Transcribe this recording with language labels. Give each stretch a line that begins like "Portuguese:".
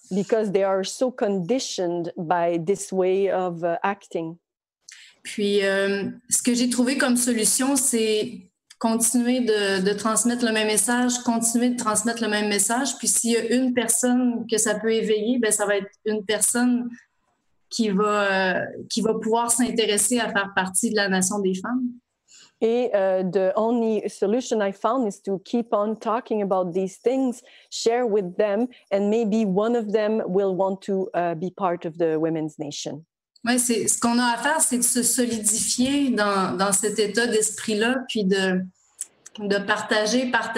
English: Because they are so conditioned by this way of acting.
French: Puis, ce que j'ai trouvé comme solution, c'est continuer de transmettre le même message, continuer de transmettre le même message. Puis, s'il y a une personne que ça peut éveiller, ben ça va être une personne qui va pouvoir s'intéresser à faire partie de la nation des femmes.
English: Et the only solution I found is to keep on talking about these things, share with them, and maybe one of them will want to be part of the Women's Nation.
French: Oui, ce qu'on a à faire, c'est de se solidifier dans cet état d'esprit-là, puis de partager.